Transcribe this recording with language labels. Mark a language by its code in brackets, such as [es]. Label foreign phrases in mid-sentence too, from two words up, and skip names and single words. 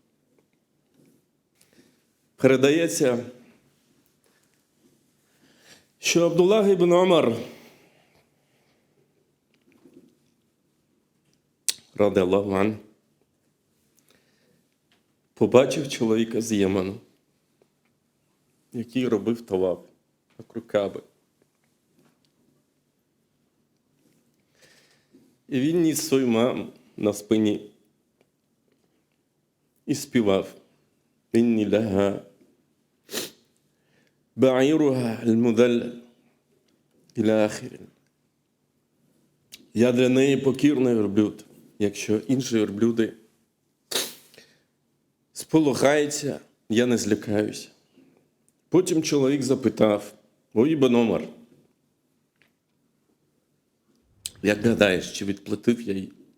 [uk] Передається, що Абдуллах ібн Умар, [ar] رضي الله عن, [uk] побачив чоловіка з Ємену, який робив таваф вокруг Кааби. І він ніс свою маму на спині і співав: [ar] «إني لها بعيرها المذلل إلى آخر». [uk] Я для неї покірний верблюд, якщо інші верблюди сполохаються, я не злякаюся. Потім чоловік запитав: «О Ібн Умар, як гадаєш, чи відплатив я їй?»